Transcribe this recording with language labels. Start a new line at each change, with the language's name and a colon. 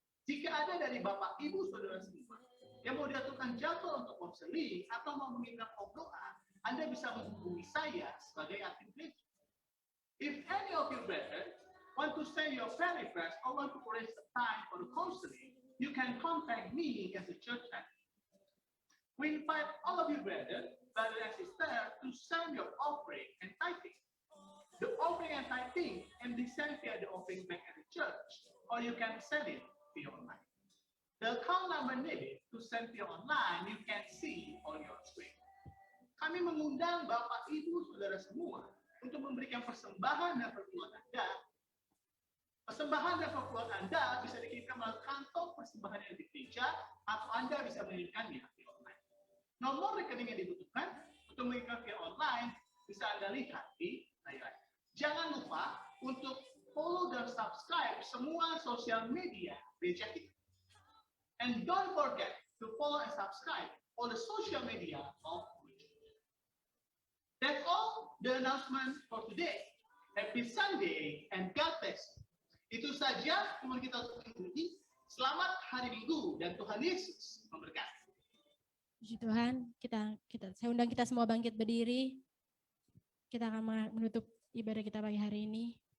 Indonesian: Jika ada dari Bapak, Ibu, Saudara semua yang mau diaturkan jadwal untuk konseling atau mau meminta doa, Anda bisa menghubungi saya sebagai admin gereja.
English: If any of you brethren want to send your prayer request or want to arrange a time for the counseling, you can contact me as a church admin. We invite all of you brethren, brothers and sisters, to send your offering and tithing. The offering and tithing can be sent via the offering bank at the church, or you can send it via online. The account number needed to send via online you can see on your screen.
Indonesian: Kami mengundang Bapak, Ibu, Saudara semua untuk memberikan persembahan dan perpuluhan Anda. Persembahan dan perpuluhan Anda bisa dikirimkan melalui kantong persembahan yang di gereja atau Anda bisa mengirimkannya via online. Nomor rekening yang dibutuhkan untuk mengirimkan via online bisa Anda lihat di layar. Jangan lupa untuk follow dan subscribe semua sosial media gereja kita.
English: And don't forget to follow and subscribe all the social media of Gereja. That's all the announcement for today. Happy Sunday and God bless you.
Indonesian: Itu saja yang kita untuk minggu ini. Selamat hari Minggu dan Tuhan Yesus memberkati. Puji Tuhan, saya undang kita semua bangkit berdiri. Kita akan menutup ibadah kita pagi hari ini.